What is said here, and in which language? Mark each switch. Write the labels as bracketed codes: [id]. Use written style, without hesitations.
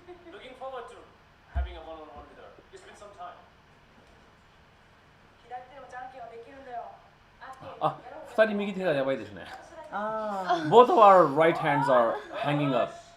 [en] Looking forward to having a one-on-one with her. It's been some time. [ja] あ、二人右手がやばいですね。あ [en] Both of our right hands are hanging up.